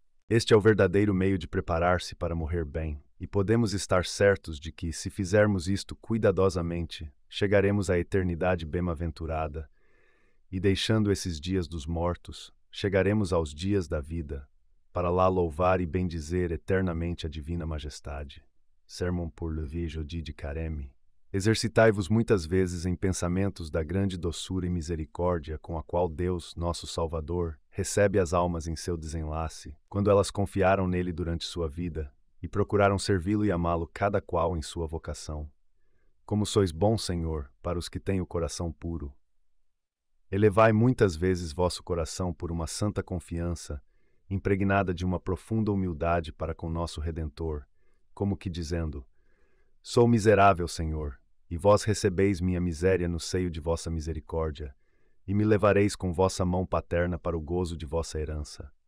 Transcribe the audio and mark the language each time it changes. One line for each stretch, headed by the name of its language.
Portuguese: Este é o verdadeiro meio de preparar-se para morrer bem, e podemos estar certos de que, se fizermos isto cuidadosamente, chegaremos à eternidade bem-aventurada, e deixando esses dias dos mortos, chegaremos aos dias da vida, para lá louvar e bendizer eternamente a divina majestade.
French: Sermon pour le vieux jeudi de Carême.
Portuguese: Exercitai-vos muitas vezes em pensamentos da grande doçura e misericórdia com a qual Deus, nosso Salvador, recebe as almas em seu desenlace, quando elas confiaram nele durante sua vida, e procuraram servi-lo e amá-lo cada qual em sua vocação. Como sois bom, Senhor, para os que têm o coração puro. Elevai muitas vezes vosso coração por uma santa confiança, impregnada de uma profunda humildade para com nosso Redentor, como que dizendo: Sou miserável, Senhor, e vós recebeis minha miséria no seio de vossa misericórdia, e me levareis com vossa mão paterna para o gozo de vossa herança.